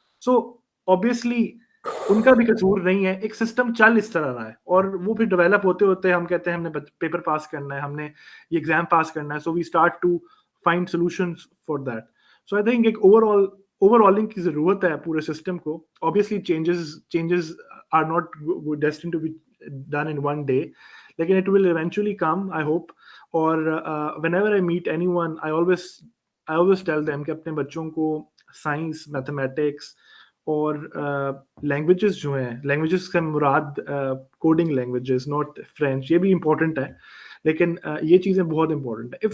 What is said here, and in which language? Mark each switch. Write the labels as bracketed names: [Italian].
[Urdu] سو obviously ان کا بھی قصور نہیں ہے, ایک سسٹم چل اس طرح رہا ہے, اور وہ پھر ڈیولپ ہوتے ہوتے ہم کہتے ہیں ہم نے پیپر پاس کرنا ہے, ہم نے یہ ایگزام پاس کرنا ہے, [English] So we start to find solutions for that. So I think [Urdu] ایک اوور آلنگ کی ضرورت ہے پورے سسٹم کو. [English] obviously changes are not destined to be done in one day, [Urdu] لیکن [English] it will eventually come, I hope. [Urdu] اور [English] whenever I meet anyone, I always tell them [Urdu] کہ اپنے بچوں کو سائنس, میتھمیٹکس اور لینگویجز جو ہیں, لینگویجز کا مراد کوڈنگ لینگویجز, [English] not French, [Urdu] یہ بھی امپورٹنٹ ہے, لیکن یہ چیزیں بہت امپورٹنٹ ہے.